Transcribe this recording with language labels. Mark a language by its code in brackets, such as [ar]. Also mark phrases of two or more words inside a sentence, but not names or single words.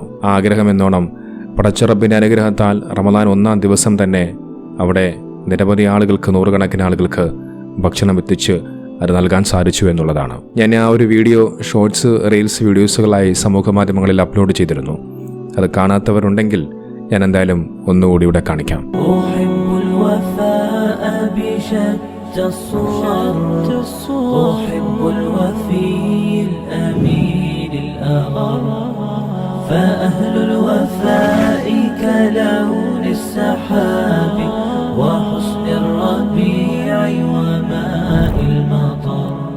[ml] ആ ആഗ്രഹമെന്നോണം പടച്ചിറപ്പിൻ്റെ അനുഗ്രഹത്താൽ റമദാൻ 1 ദിവസം തന്നെ അവിടെ നിരവധി ആളുകൾക്ക്, നൂറുകണക്കിന് ആളുകൾക്ക് ഭക്ഷണം എത്തിച്ച് അത് നൽകാൻ സാധിച്ചു എന്നുള്ളതാണ്. ഞാൻ ആ ഒരു [en] video shorts, reels videos [ml] സമൂഹ മാധ്യമങ്ങളിൽ അപ്ലോഡ് ചെയ്തിരുന്നു. അത് കാണാത്തവരുണ്ടെങ്കിൽ ഞാൻ എന്തായാലും ഒന്നുകൂടി ഇവിടെ കാണിക്കാം. [ar] شتى الصور أحب الوفي الأمين الأغر فأهل الوفاء كلون السحاب وحسن الربيع وماء المطر